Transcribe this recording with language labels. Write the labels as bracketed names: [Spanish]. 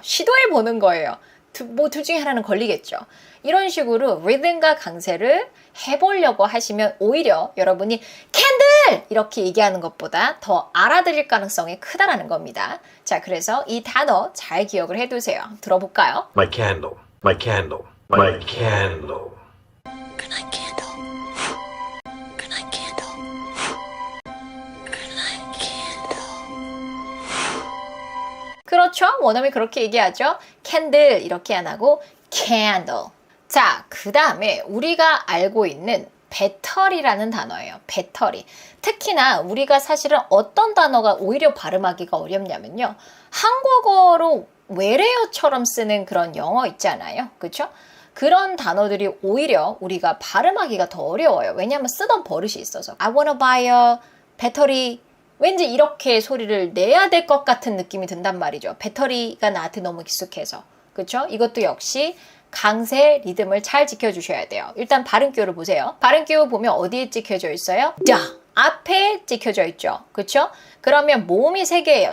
[Korean] 시도해보는 거예요. 둘 중에 하나는 걸리겠죠. 이런 식으로 리듬과 강세를 해보려고 하시면 오히려 여러분이 캔들! 이렇게 얘기하는 것보다 더 알아들을 가능성이 크다라는 겁니다. 자, 그래서 이 단어 잘 기억을 해두세요. 들어볼까요? [English] My candle, my candle, my candle. Good night, candle. Good night, candle. Good night, candle. [Korean] 그렇죠? 원어민 그렇게 얘기하죠. 캔들 이렇게 안 하고 candle. 자, 그 다음에 우리가 알고 있는 배터리라는 단어예요. 배터리. 특히나 우리가 사실은 어떤 단어가 오히려 발음하기가 어렵냐면요. 한국어로 외래어처럼 쓰는 그런 영어 있잖아요. 그렇죠? 그런 단어들이 오히려 우리가 발음하기가 더 어려워요. 왜냐하면 쓰던 버릇이 있어서. [English] I wanna buy a 배터리. [Korean] 왠지 이렇게 소리를 내야 될 것 같은 느낌이 든단 말이죠. 배터리가 나한테 너무 익숙해서. 그렇죠? 이것도 역시 강세 리듬을 잘 지켜주셔야 돼요. 일단 발음기호를 보세요. 발음기호 보면 어디에 찍혀져 있어요? 다 앞에 찍혀져 있죠. 그렇죠? 그러면 모음이 3개예요.